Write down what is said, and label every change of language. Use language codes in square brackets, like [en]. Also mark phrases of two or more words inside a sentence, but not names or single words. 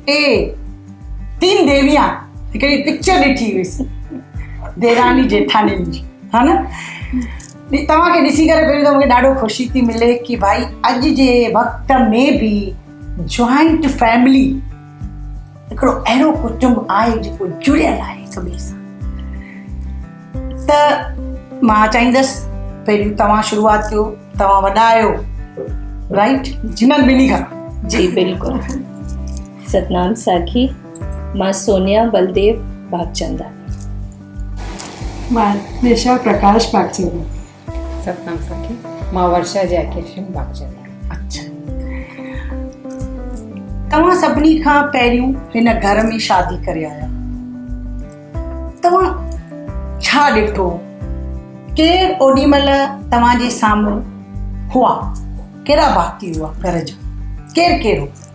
[sd] 3 देवियां, हिकिड़ी पिक्चर ॾिठी हुईसीं देरानी जेठानियुनि जी, हा न, तव्हांखे ॾिसी करे पहिरियों त मूंखे ॾाढो ख़ुशी थी मिले कि भाई अॼु जे वक़्त में बि [en] joint family [sd] हिकिड़ो अहिड़ो कुटुंब आहे जेको जुड़ियल आहे हिक ॿिए सां। त मां चाहींदसि पहिरियों तव्हां शुरूआत कयो, तव्हां वॾा आहियो, राइट, जिन्हनि ॿिन्ही खां। जी बिल्कुलु। सतनाम साखी। मां सोनिया बलदेव भागचंदानी। मां निशा प्रकाश भागचंदानी। सतनाम साखी। मां वर्षा जयकिशन भागचंदानी। अच्छा, तव्हां सभिनी खां पहिरियों हिन घर में शादी करे आया, तव्हां छा ॾिठो? केरु ओॾी महिल तव्हांजे साम्हूं हुआ? कहिड़ा भाती हुआ घर जा? केरु केरु?